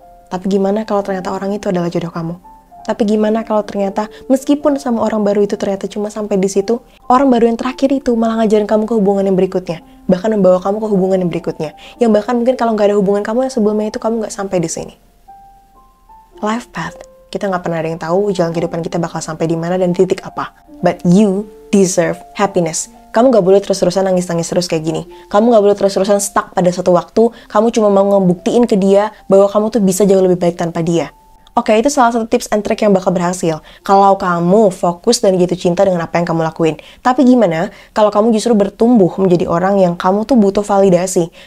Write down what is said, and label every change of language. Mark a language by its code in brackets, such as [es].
[id] Tapi gimana kalau ternyata orang itu adalah jodoh kamu? Tapi gimana kalau ternyata meskipun sama orang baru itu ternyata cuma sampai di situ, orang baru yang terakhir itu malah ngajarin kamu ke hubungan yang berikutnya, bahkan membawa kamu ke hubungan yang berikutnya, yang bahkan mungkin kalau nggak ada hubungan kamu yang sebelumnya itu kamu nggak sampai di sini. Life path, kita nggak pernah ada yang tahu jalan kehidupan kita bakal sampai di mana dan titik apa. [en] But you deserve happiness. [id] Kamu nggak boleh terus-terusan nangis-nangis terus kayak gini. Kamu nggak boleh terus-terusan stuck pada satu waktu. Kamu cuma mau ngebuktiin ke dia bahwa kamu tuh bisa jauh lebih baik tanpa dia. Oke, itu salah satu tips and trick yang bakal berhasil. Kalau kamu fokus dan gitu cinta dengan apa yang kamu lakuin. Tapi gimana kalau kamu justru bertumbuh menjadi orang yang kamu tuh butuh validasi.